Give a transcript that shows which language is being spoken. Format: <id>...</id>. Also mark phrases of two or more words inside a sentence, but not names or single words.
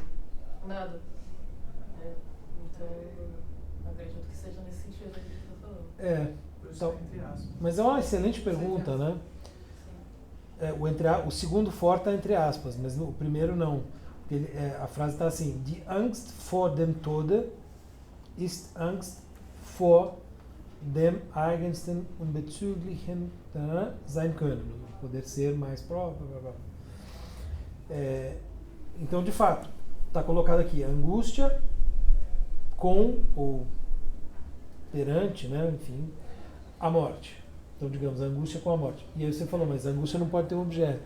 <pt>Nada. Então, acredito que seja nesse sentido que a gente está falando. Então, mas é uma excelente pergunta, né? O segundo for está entre aspas, mas o primeiro não. Porque a frase está assim:</pt> <de>Die Angst vor dem Tode ist Angst vor dem eigensten und bezüglichen sein können.</de> <pt>Poder ser mais próprio. Blá, blá. Então, de fato, está colocado aqui: angústia com ou perante, né? Enfim, a morte. Então, digamos, a angústia com a morte. E aí você falou, mas a angústia não pode ter um objeto.</pt>